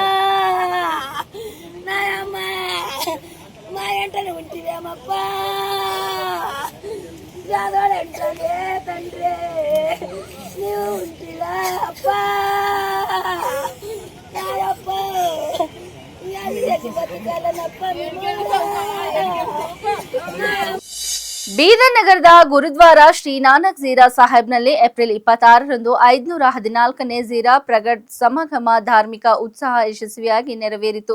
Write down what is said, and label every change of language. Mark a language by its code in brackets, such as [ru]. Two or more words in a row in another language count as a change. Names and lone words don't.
[te] నాయమ్మ మా ఎంటనే ఉంటివేమప్పా యాదోడంటే తండ్రి నీవు ఉంటిలా అప్పా నాయప్ప [kn] ಬೀದರ್ ನಗರದ ಗುರುದ್ವಾರ ಶ್ರೀ ನಾನಕ್ ಝೀರಾ ಸಾಹೇಬ್ನಲ್ಲಿ ಏಪ್ರಿಲ್ 26ರಂದು 514ನೇ ಝೀರಾ ಪ್ರಗಟ್ ಸಮಾಗಮ ಧಾರ್ಮಿಕ ಉತ್ಸಾಹ ಯಶಸ್ವಿಯಾಗಿ ನೆರವೇರಿತು.